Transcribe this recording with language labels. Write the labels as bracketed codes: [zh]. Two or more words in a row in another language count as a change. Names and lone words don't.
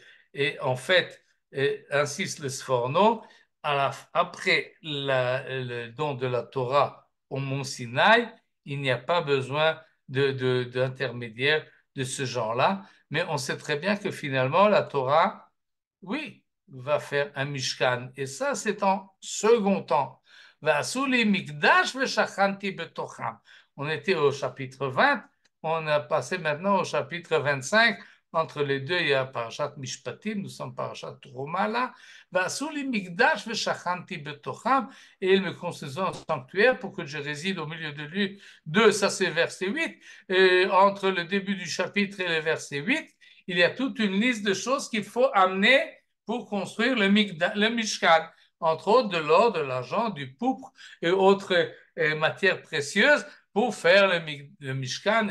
[fr] Et en fait, insiste le Sforno, après le don de la Torah au mont Sinaï, il n'y a pas besoin d'intermédiaire de ce genre-là, mais on sait très bien que finalement, la Torah, oui, va faire un Mishkan. Et ça, c'est en second temps. [he] ועשו לי מקדש ושכנתי בתוכם. [fr] On était au chapitre 20, on a passé maintenant au chapitre 25. Entre les deux, il y a Parashat Mishpatim, nous sommes Parashat Truma là. [he] ועשו לי מקדש ושכנתי בתוכם. [fr] Et il me construisit un sanctuaire pour que je réside au milieu de lui. Deux, ça c'est verset 8. Et entre le début du chapitre et le verset 8, il y a toute une liste de choses qu'il faut amener pour construire le Mishkan, entre autres de l'or, de l'argent, du pourpre et autres matières précieuses pour faire le Mishkan.